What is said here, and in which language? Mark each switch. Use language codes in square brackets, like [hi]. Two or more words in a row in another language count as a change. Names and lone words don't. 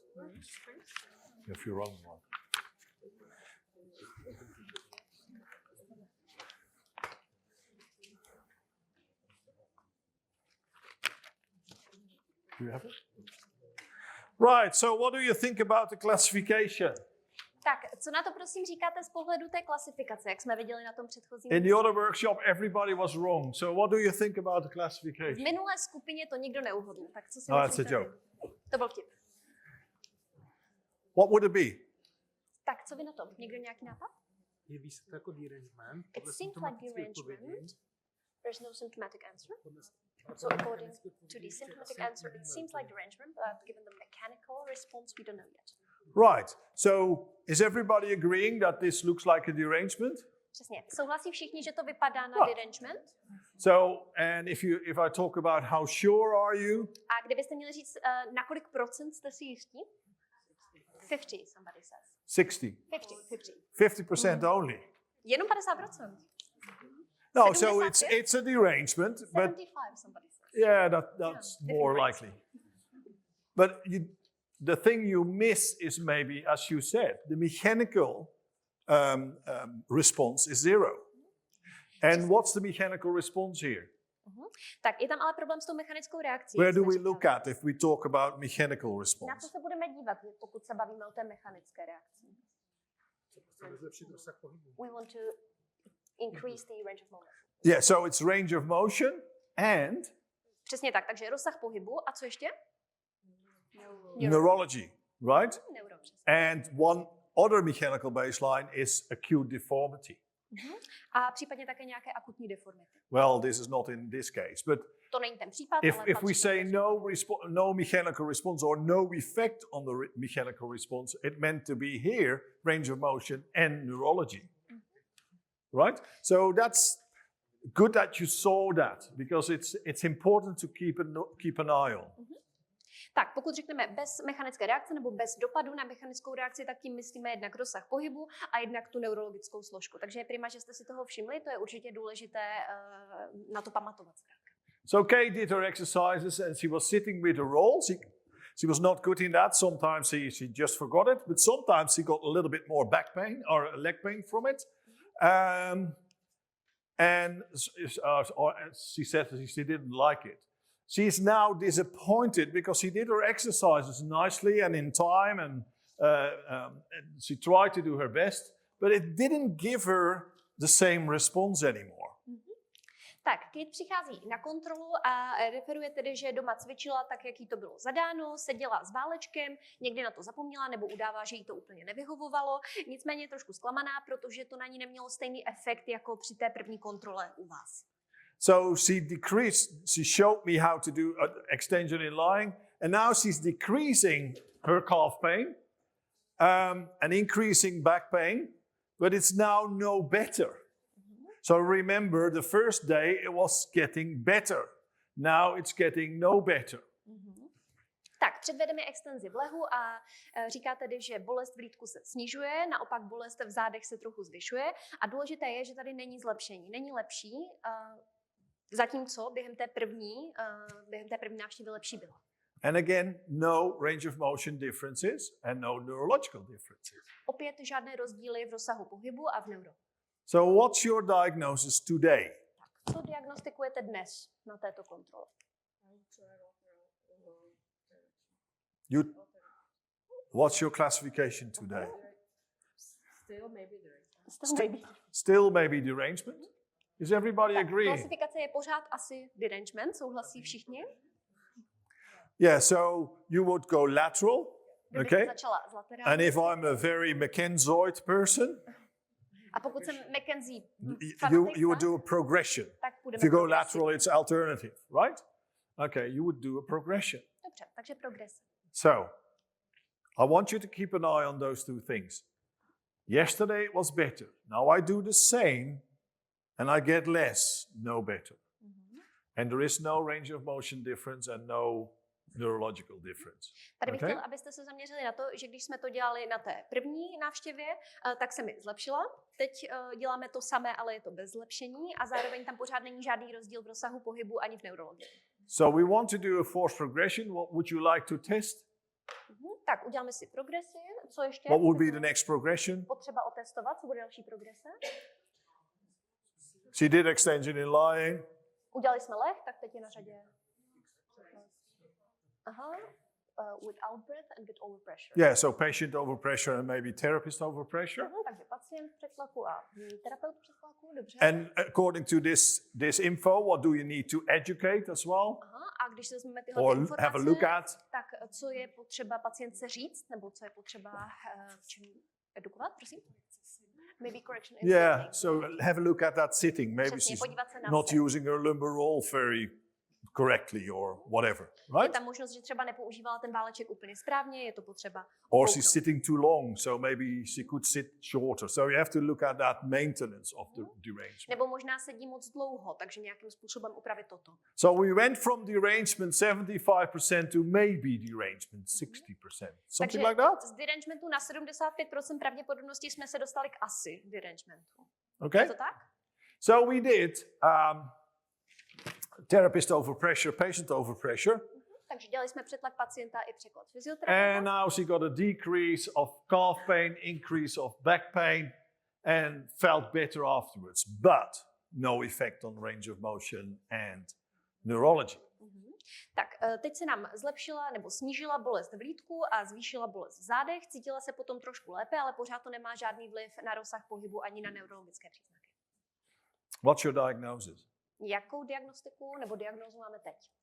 [en] If you run one. Do you have it? Right, so what do you think about the classification? [cs] Tak, co na to prosím říkáte z pohledu té klasifikace, jak jsme viděli na tom předchozím? [en] In the other workshop, everybody was wrong. So what do you think about the [cs] V [en] classification? [cs] minulé skupině to nikdo neuhodl, tak co si [en] No, that's a [cs] myslíte [en] joke. [cs] vy? To byl vtip. [en] What would it be? [cs] Tak, co vy na to? Někdo nějaký nápad? Jeví se to jako derangement. [en] It seems like derangement. There's no symptomatic answer. [cs] Podle [en] So according to the symptomatic answer, it seems like derangement, but given the mechanical response, we don't know yet. Right. So is everybody agreeing that this looks like a derangement? [cs] Přesně. Souhlasí všichni, že to vypadá na [en] No. [cs] derangement? [en] So, and if I talk about how sure are you? [cs] A kdybyste měli říct, na kolik procent jste si jistí? [en] 50, somebody says. 60. 50. 50% only. [cs] Jenom 50%. [en] No, so 75? it's a derangement, but 75, somebody says. yeah, that's Yeah, more different likely. But the thing you miss is maybe, as you said, the mechanical response is 0. And what's the mechanical response here? [cs] Tak je tam ale problém s tou mechanickou reakcí. [en] Where [cs] jak [en] do [cs] jsme [en] we [cs] říkali. [en] look at if we talk about mechanical [cs] Na [en] response? [cs] co se budeme dívat, pokud se bavíme o té mechanické reakci? Chceme zlepšit rozsah pohybu. [en] We want to increase the range of motion. Yeah, so it's range of motion and [cs] Přesně tak, takže rozsah pohybu a co ještě? [en] neurology, right? [cs] Neuro, přesně. [en] And one other mechanical baseline is acute deformity. [cs] A případně také nějaké akutní deformity. [en] Well, this is not in this case, but [cs] To není ten případ, [en] if [cs] ale [en] we [cs] patří [en] say [cs] to. [en] no mechanical response or no effect on the mechanical response, it meant to be here range of motion and neurology, right? So that's good that you saw that because it's important to keep an eye on. [cs] Tak, pokud řekneme bez mechanické reakce nebo bez dopadu na mechanickou reakci, tak tím myslíme jednak rozsah pohybu a jednak tu neurologickou složku. Takže je prima, že jste si toho všimli, to je určitě důležité na to pamatovat. [en] So Kay did her exercises and she was sitting with her rolls. She was not good in that. Sometimes she just forgot it, but sometimes she got a little bit more back pain or leg pain from it. And she said she didn't like it. She's now disappointed because she did her exercises nicely and in time, and she tried to do her best, but it didn't give her the same response anymore. [cs] Tak, Kate přichází na kontrolu a referuje tedy, že doma cvičila tak, jak jí to bylo zadáno, seděla s válečkem, někdy na to zapomněla nebo udává, že jí to úplně nevyhovovalo. Nicméně je trošku zklamaná, protože to na ní nemělo stejný efekt jako při té první kontrole u vás. [en] So she showed me how to do extension in lying, and now she's decreasing her calf pain and increasing back pain, but it's now no better. So remember, the first day it was getting better. Now it's getting no better. [cs] Tak, předvedeme extenzi v lehu a říká tedy, že bolest v lýtku se snižuje, naopak bolest v zádech se trochu zvyšuje a důležité je, že tady není zlepšení, není lepší, zatímco během té první návštěvy lepší bylo. [en] And again, no range of motion differences and no neurological differences. [cs] Opět žádné rozdíly v rozsahu pohybu a v neuro. [en] So what's your diagnosis today? [cs] Co diagnostikujete dnes na této kontrole? [en] What's your classification today? Still maybe derangement? Is everybody agreeing? [cs] Klasifikace je pořád asi derangement, souhlasí všichni? [en] Yeah, so you would go lateral, okay? [cs] Začala z laterální. [en] And if I'm a very McKenzioid person, [cs] a pokud jsem McKenzie [en] you would do a progression. If you go lateral, it's alternative, right? Okay, you would do a progression. [cs] Dobře, takže progrese. [en] So, I want you to keep an eye on those two things. Yesterday it was better. Now I do the same and I get less, no better. And there is no range of motion difference and no neurological difference. [cs] Tady bych chtěla, abyste se zaměřili na to, že když jsme to dělali na té první návštěvě, tak se mi zlepšila. Teď děláme to samé, ale je to bez zlepšení a zároveň tam pořád není žádný rozdíl v rozsahu pohybu ani v neurologii. [en] So we want to do a force progression. What would you like to test? [cs] Tak, uděláme si progresi. Co ještě? [en] What would be the next progression? [cs] Potřeba otestovat, co bude další progrese. [en] She did extension in lying. [cs] Udělali jsme leh, tak teď je na řadě. [en] Without breath and with overpressure. Yeah, so patient overpressure and maybe therapist overpressure. [cs] Takže pacient před tlaku a terapeut před tlaku, dobře. [en] And according to this info, what do you need to educate as well? [cs] A když se vezmeme tyhle informace, [en] have a look at? [cs] Tak co je potřeba pacientce říct, nebo co je potřeba v čem edukovat, prosím? [en] Maybe correction in Yeah, sitting. so have a look at that sitting. Maybe [cs] Přesně, [en] she's not using her lumbar roll very correctly or whatever, [cs] Je [en] right? [cs] tam možnost, že třeba nepoužívala ten váleček úplně správně, je to potřeba [en] Or she's sitting too long, so maybe she could sit shorter. So you have to look at that maintenance of the derangement. [cs] Nebo možná sedí moc dlouho, takže nějakým způsobem upravit toto. [en] So we went from derangement 75% to maybe derangement 60%. Something like that? [cs] Z derangementu na 75% pravděpodobnosti jsme se dostali k asi derangementu. [en] Okay. [cs] Je to tak? [en] So we did therapist overpressure, patient overpressure. [cs] Takže dělali jsme přetlak pacienta i překlad fyzioterapeuta. [en] And now she got a decrease of calf pain, increase of back pain, and felt better afterwards, but no effect on range of motion and neurology. [cs] Tak teď se nám zlepšila nebo snížila bolest v lýtku a zvýšila bolest v zádech. Cítila se potom trošku lépe, ale pořád to nemá žádný vliv na rozsah pohybu ani na neurologické příznaky. [en] What's your diagnosis? [cs] Jakou diagnostiku nebo diagnózu máme teď?